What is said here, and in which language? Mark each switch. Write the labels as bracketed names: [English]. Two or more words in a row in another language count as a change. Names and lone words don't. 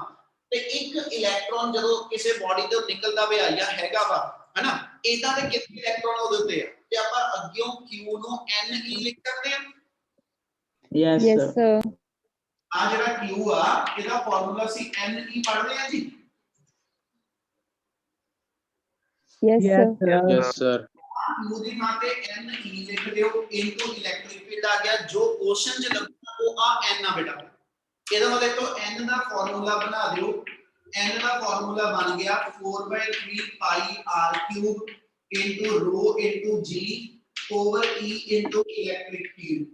[Punjabi] ਤੇ ਇੱਕ ਇਲੈਕਟ੍ਰੋਨ ਜਦੋਂ ਕਿਸੇ ਬਾਡੀ ਤੋਂ ਨਿਕਲਦਾ ਹੋਇਆ ਜਾਂ ਹੈਗਾ ਵਾ ਹੈਨਾ, ਇਦਾਂ ਦੇ ਕਿੰਨੇ ਇਲੈਕਟ੍ਰੋਨ ਉਹਦੇ ਉੱਤੇ ਆ, ਤੇ ਆਪਾਂ ਅੱਗਿਓਂ q ਨੂੰ ne ਲਿਖ ਸਕਦੇ ਆ। [English] Yes, Yes, sir. sir. [Punjabi] ਆ ਜਿਹੜਾ q ਆ ਇਹਦਾ ਫਾਰਮੂਲਾ ਸੀ ne ਪੜ੍ਹਦੇ ਆ ਜੀ। [English] Yes, Yes, sir. sir. Yes, sir. [Punjabi] q ਦੀ ਥਾਂ ਤੇ ne ਲਿਖ ਦਿਓ [English] into electric field [Punjabi] ਆ ਗਿਆ, ਜੋ ਕੁਐਸਚਨ ਚ ਲੱਗਦਾ ਉਹ ਆ n ਆ ਬੇਟਾ। ਇਹਦਾ ਮਤਲਬ ਤੋਂ n ਦਾ ਫਾਰਮੂਲਾ ਬਣਾ ਦਿਓ, n ਦਾ ਫਾਰਮੂਲਾ ਬਣ ਗਿਆ [English] 4/3 pi r cube into rho into g over e into electric field.